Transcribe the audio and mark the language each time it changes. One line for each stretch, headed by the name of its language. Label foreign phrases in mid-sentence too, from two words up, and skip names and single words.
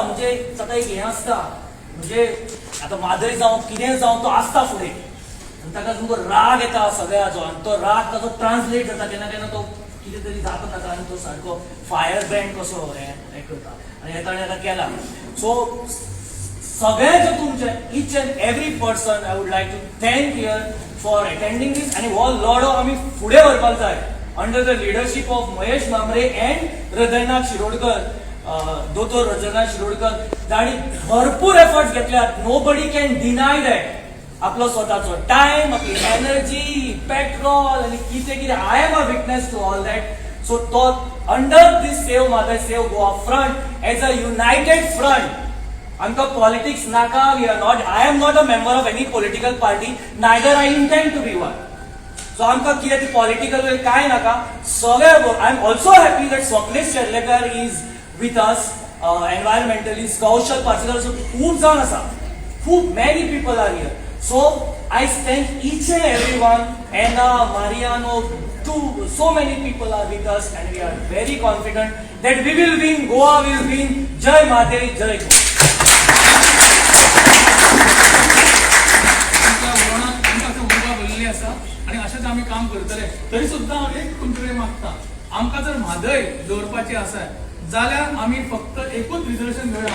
Konkani: म्हणजे ताका एक हें आसता, म्हणजे आतां म्हादय जावं कितें जावं तो आसता फुडें. ताका तुमकां राग येता सगळ्याचो आणि तो राग ताचो ट्रान्सलेट जाता केन्ना केन्ना तो कितें तरी जाता ताका आनी तो सारको
English: fire brand
Konkani: कसो हें करता आनी हे ताणें आतां केला.
English: सो
Konkani: सगळे जे तुमचे
English: each and every person I would like to thank here for attending this.
Konkani: आनी हो लढो आमी फुडें व्हरपाक जाय
English: under the leadership of Mahesh Mamre and Hridaynath Shirodkar.
Konkani: दोतोर हृदयनाथ शिरोडकर जाणी भरपूर एफर्ट्स घेतल्यात.
English: No body can deny that.
Konkani: आपलो स्वतःचो टाइम, आपली एनर्जी, पेट्रोल आणि कितें कितें.
English: I am a witness to all that. so to under this Save Mhadei Save Goa Front as a united front
Konkani: आमकां पॉलिटिक्स नाका.
English: We are not, I am not a member of any political party, neither I intend to be one.
Konkani: सो आमकां कितें ती पॉलिटिकल कांय नाका. सगळे
English: I am also happy that Swapnil Sherlekar is with us, environmentalist Kaushal Parsekar
Konkani: खूब जाण आसा, खूब
English: many people are here. So I thank each and everyone, Anna, Mariano, so many people are with us, and we are very confident that we will win. Goa will win. Jai Mahadev, Jai Goa.
Konkani: आणि अशाच आम्ही काम करतले तरी सुद्धा एक तुमच्याकडे मागता आमकां जर म्हादय दवरपाची आसा जाल्यार आमी फक्त एकूच रिजर्वेशन घेवया.